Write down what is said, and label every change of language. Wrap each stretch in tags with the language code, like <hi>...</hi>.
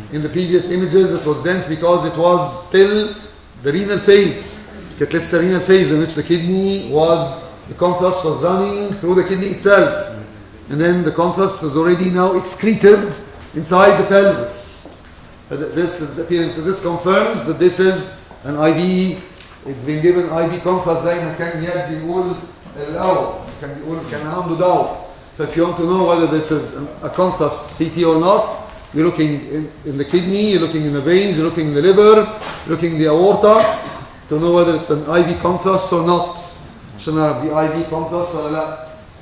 <en>In the previous images it was dense because it was still the renal phase.</en> <ar>كانت لسه</ar> <en>renal phase in which the kidney was, the contrast was running through the kidney itself. And then the contrast was already now excreted inside the pelvis. This is appearance. So this confirms that this is an IV. It's been given IV contrast</en> <ar>زي ما كان ياد بيقول الأول. كان عنده</ar> <en>doubt. So if you want to know whether this is a contrast CT or not, you're looking in the kidney, you're looking in the veins, you're looking in the liver, you're looking in the aorta to know whether it's an IV contrast or not.</en> <ar>عشان نعرف دي IV contrast ولا لا.</ar>